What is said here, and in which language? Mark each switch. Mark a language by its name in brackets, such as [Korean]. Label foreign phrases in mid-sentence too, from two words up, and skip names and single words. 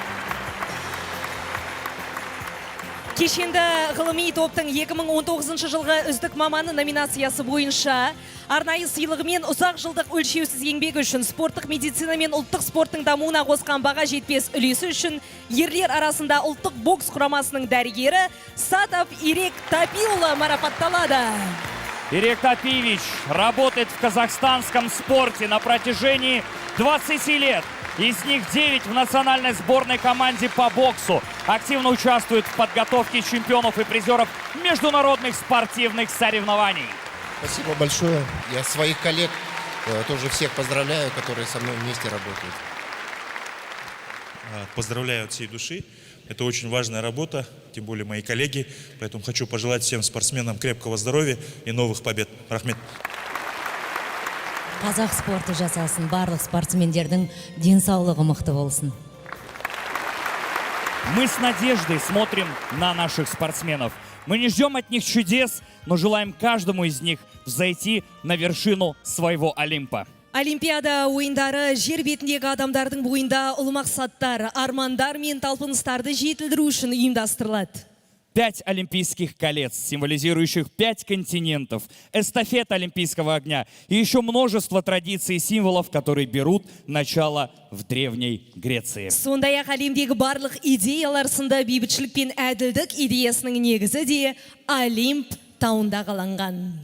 [Kazakh] Кешенді ғылыми топтың 2019 жылғы үздік маманы номинациясы бойынша арнайы сыйлығымен ұзақ жылдық өлшеусіз еңбегі үшін спорттық медицина мен ұлттық спорттың дамуына қосқан баға жетпес үлесі үшін ерлер арасында ұлттық бокс құрамасының дәрігері Сатов Ирек Тапиұлы марапатталады. [Russian] Ирек Тапиевич работает в казахстанском спорте на протяжении 20 лет. Из них 9 в национальной сборной команде по боксу. Активно участвует в подготовке чемпионов и призеров международных спортивных соревнований. Спасибо большое. Я своих коллег тоже всех поздравляю, которые со мной вместе работают. Поздравляю от всей души. Это очень важная работа, тем более мои коллеги. Поэтому хочу пожелать всем спортсменам крепкого здоровья и новых побед. [Kazakh] Рахмет. Қазақ спорты жасасын, барлық спортсмендердің денсаулығы мықты болсын. [Russian] Мы с надеждой смотрим на наших спортсменов. Мы не ждем от них чудес, но желаем каждому из них взойти на вершину своего Олимпа. [Kazakh] Олимпиада ойындары жер бетіндегі адамдардың бойында ұлы мақсаттар, армандар мен талпыныстарды жетілдіру үшін ұйымдастырылады. [Russian] 5 олимпийских колец, символизирующих 5 континентов, эстафета олимпийского огня и еще множество традиций и символов, которые берут начало в Древней Греции. [Kazakh] Сондай-ақ әлемдегі барлық идеялар сында бейбітшілік пен әділдік идеясының негізі де Олимп тауында қаланған.